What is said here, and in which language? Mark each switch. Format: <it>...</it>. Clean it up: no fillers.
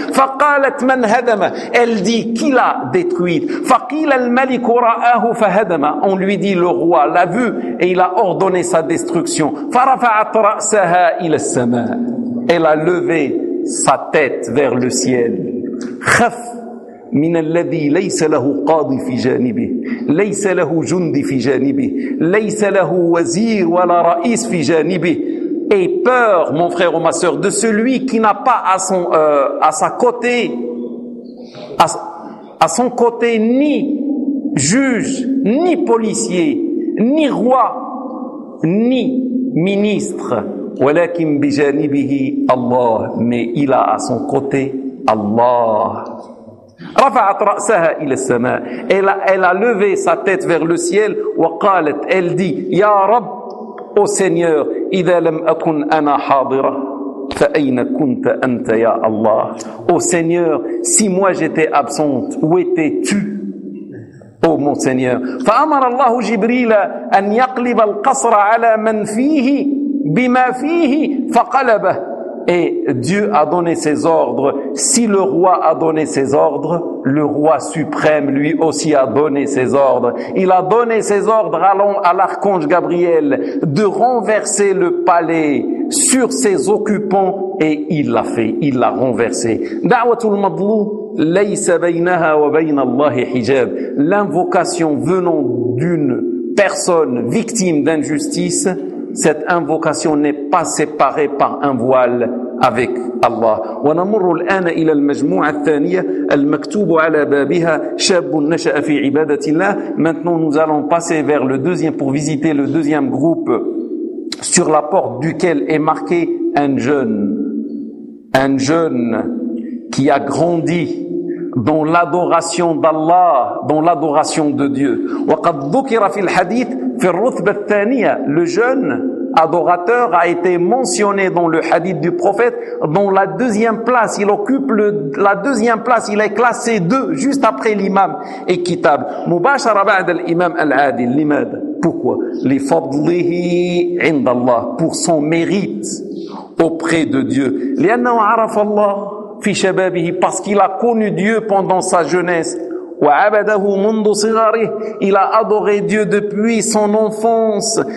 <ar>فقالت من هدم,</ar> <fr>elle dit, qui l'a détruite?</fr> <ar>فقيل الملك رآه فهدم,</ar> <fr>on lui dit, le roi l'a vu et il a ordonné sa destruction.</fr> <ar>فرفعت رأسها إلى السماء,</ar> <fr>elle a levé sa tête vers le ciel.</fr> <ar>خف من الذي ليس له قاضي في جانبه, ليس له جندي في جانبه, ليس له وزير ولا رئيس في جانبه.</ar> <fr>Aie peur, mon frère ou ma sœur, de celui qui n'a pas à son côté ni juge, ni policier, ni roi, ni ministre.</fr> <ar>ولكن بجانبه الله,</ar> <fr>mais il a à son côté Allah.</fr> <ar>رفعت رأسها إلى السماء,</ar> <fr>elle a levé sa tête vers le ciel.</fr> <ar>وقالت,</ar> <fr>elle dit,</fr> <ar>يا رب,</ar> <fr>ô Seigneur,</fr> <ar>إذا لم أكن أنا حاضرة فأين كنت أنت يا الله,</ar> <fr>ô Seigneur, si moi j'étais absente, où étais-tu? Oh mon Seigneur.</fr> <ar>فأمر الله جبريل أن يقلب القصر على من فيه بما فيه فقلبه.</ar> <fr>Et Dieu a donné ses ordres. Si le roi a donné ses ordres, le roi suprême lui aussi a donné ses ordres. Il a donné ses ordres à l'archange Gabriel de renverser le palais sur ses occupants et il l'a fait, il l'a renversé.</fr> <ar>Da'watul madlou laysa baynaha wa bayna Allah hijab.</ar> <fr>L'invocation venant d'une personne victime d'injustice, cette invocation n'est pas séparée par un voile avec Allah.</fr> <ar>ونمر الآن إلى المجموعة الثانية المكتوب على بابها شاب نشأ في عبادة الله.</ar> <fr>Maintenant, nous allons passer vers le deuxième pour visiter le deuxième groupe sur la porte duquel est marqué un jeune qui a grandi dans l'adoration d'Allah, dans l'adoration de Dieu.</fr> <ar>وقد ذكر في الحديث في الرتبة الثانية.</ar> <fr>Le jeune adorateur a été mentionné dans le hadith du prophète dans la deuxième place. Il occupe la deuxième place. Il est classé deux, juste après l'imam équitable.</fr> <ar>مباشرة بعد الإمام العادل. لماذا؟</ar> <fr>Pourquoi?</fr> <ar>لفضله عند الله.</ar> <fr>Pour son mérite auprès de Dieu.</fr> <ar>لأنه عرف الله في شبابه.</ar> <fr>Parce qu'il a connu Dieu pendant sa jeunesse.</fr> <ar>وعبده منذ صغره.</ar> <fr>Il a adoré Dieu depuis son enfance.</fr>